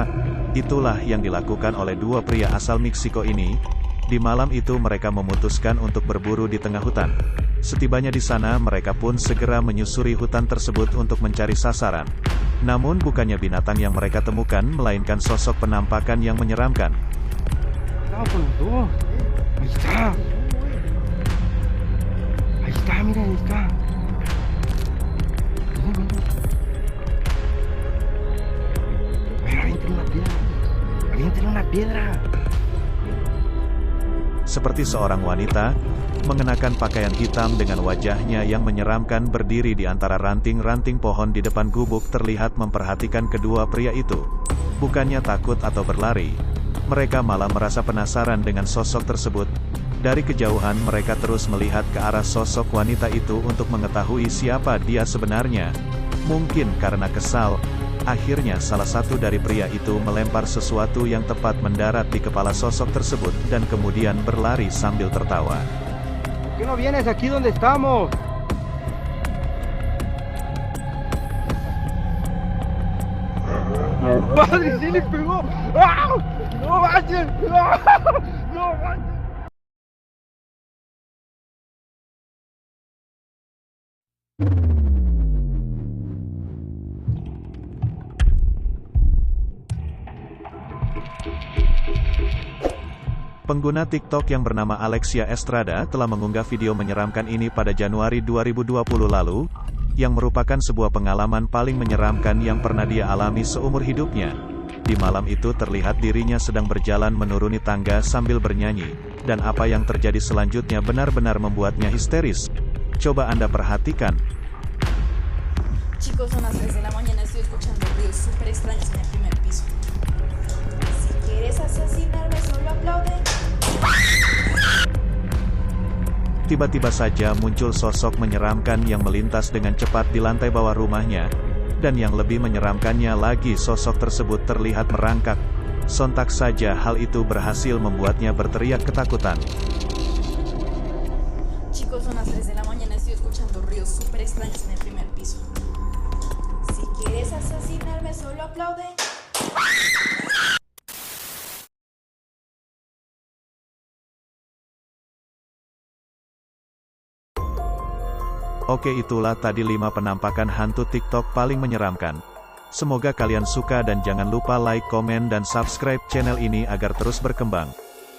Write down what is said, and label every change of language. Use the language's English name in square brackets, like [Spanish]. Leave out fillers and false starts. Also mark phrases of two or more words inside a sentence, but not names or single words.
[Indonesian] Itulah yang dilakukan oleh dua pria asal Meksiko ini. Di malam itu mereka memutuskan untuk berburu di tengah hutan. Setibanya di sana mereka pun segera menyusuri hutan tersebut untuk mencari sasaran. Namun bukannya binatang yang mereka temukan melainkan sosok penampakan yang menyeramkan. [Spanish] Ahí está, mira, ahí está. Aviéntale una piedra. Aviéntale una piedra. [Indonesian] Seperti seorang wanita, mengenakan pakaian hitam dengan wajahnya yang menyeramkan berdiri di antara ranting-ranting pohon di depan gubuk terlihat memperhatikan kedua pria itu. Bukannya takut atau berlari, mereka malah merasa penasaran dengan sosok tersebut. Dari kejauhan mereka terus melihat ke arah sosok wanita itu untuk mengetahui siapa dia sebenarnya. Mungkin karena kesal, akhirnya salah satu dari pria itu melempar sesuatu yang tepat mendarat di kepala sosok tersebut dan kemudian berlari sambil tertawa. [Spanish] ¿Por qué no vienes aquí donde estamos? ¡Padre, sí le pegó! ¡Ah! ¡No manches! ¡Ah! ¡No manches! [Indonesian] Pengguna TikTok yang bernama Alexia Estrada telah mengunggah video menyeramkan ini pada Januari 2020 lalu, yang merupakan sebuah pengalaman paling menyeramkan yang pernah dia alami seumur hidupnya. Di malam itu terlihat dirinya sedang berjalan menuruni tangga sambil bernyanyi, dan apa yang terjadi selanjutnya benar-benar membuatnya histeris. Coba Anda perhatikan. [Spanish] Chicos, son las 3 de la mañana, estoy escuchando ruidos súper extraños en el primer piso. Si quieres asesinarme, solo aplaude. [Indonesian] Tiba-tiba saja muncul sosok menyeramkan yang melintas dengan cepat di lantai bawah rumahnya. Dan yang lebih menyeramkannya lagi, sosok tersebut terlihat merangkak. Sontak saja hal itu berhasil membuatnya berteriak ketakutan. [Spanish] Chicos, son las 3 de la mañana, estoy escuchando ruidos súper extraños en el primer piso. Si quieres asesinarme, solo aplaude. [Indonesian] Oke, itulah tadi 5 penampakan hantu TikTok paling menyeramkan. Semoga kalian suka dan jangan lupa like, komen dan subscribe channel ini agar terus berkembang.